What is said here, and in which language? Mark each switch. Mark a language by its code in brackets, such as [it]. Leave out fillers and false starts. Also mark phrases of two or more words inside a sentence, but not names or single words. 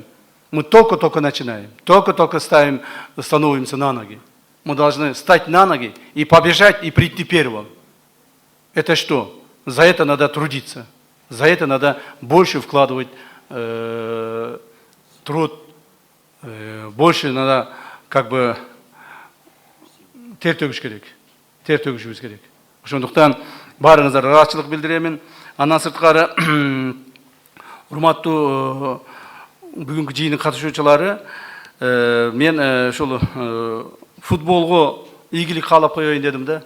[ru] Мы только-только начинаем, только-только становимся на ноги. Мы должны встать на ноги и побежать, и прийти первым. Это что? За это надо трудиться. За это надо больше вкладывать труд. Больше надо как бы [ky] тер төгүш керек. Тер төгүшүбүз керек. Ошондуктан баарыңыздарга ыраазычылык билдиремин. Андан сырткары урматтуу бүгүнкү жыйындын катышуучулары, мен ушул футболго ийгилик каалап коеюн дедим да.